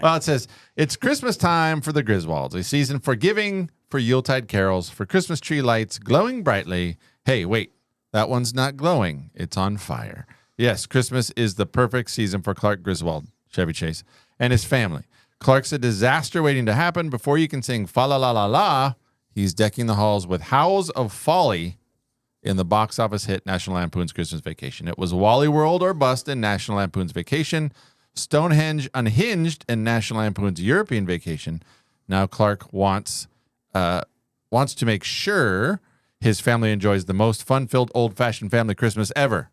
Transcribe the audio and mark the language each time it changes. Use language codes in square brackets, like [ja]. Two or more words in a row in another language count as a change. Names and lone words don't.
[en] Well, it says, it's Christmas time for the Griswolds, a season for giving, for Yuletide carols, for Christmas tree lights glowing brightly. Hey, wait, that one's not glowing. It's on fire. Yes, Christmas is the perfect season for Clark Griswold, Chevy Chase, and his family. Clark's a disaster waiting to happen. Before you can sing fa-la-la-la-la, he's decking the halls with howls of folly in the box office hit National Lampoon's Christmas Vacation. It was Wally World or bust in National Lampoon's Vacation, Stonehenge unhinged in National Lampoon's European Vacation. Now Clark wants to make sure his family enjoys the most fun-filled old-fashioned family Christmas ever.